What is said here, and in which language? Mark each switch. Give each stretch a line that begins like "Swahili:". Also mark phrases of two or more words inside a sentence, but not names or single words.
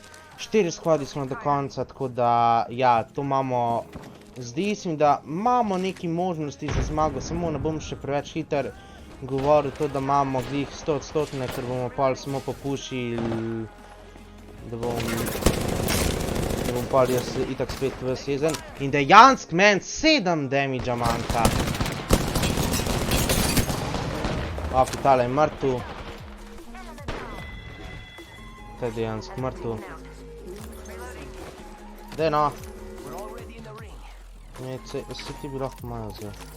Slovenian: 4 squadi smo do konca, tako da, ja, to imamo. Zdi se mi, da imamo neki možnosti za zmago, samo ne bom še preveč hiter govoril to, da imamo glih 100%, ker bomo pol samo popušili, da bom pol jaz itak spet v season. In dejansk men 7 damage-a manjka. Ok, tale je mrtev. To je dejansk mrtev. Daj no. Se ti bi lahko malo zdaj.